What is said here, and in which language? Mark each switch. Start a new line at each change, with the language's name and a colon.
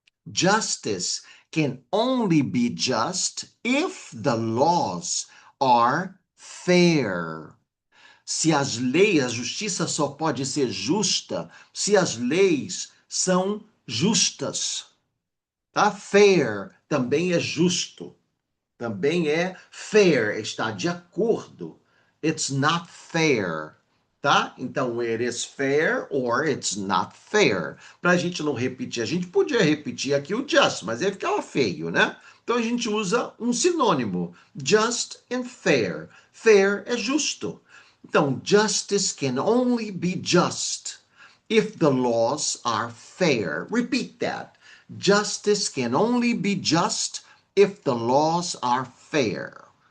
English: Justice can only be just if the laws are fair.
Portuguese: Se as leis, a justiça só pode ser justa se as leis são justas. Tá? Fair também é justo. Também é fair, está de acordo.
English: It's not fair.
Portuguese: Tá? Então,
English: it is fair or it's not fair.
Portuguese: Para a gente não repetir, a gente podia repetir aqui o just, mas aí ficava feio, né? Então a gente usa um sinônimo,
English: just and fair.
Portuguese: Fair é justo. Então,
English: justice can only be just if the laws are fair. Repeat that. Justice can only be just if the laws are fair.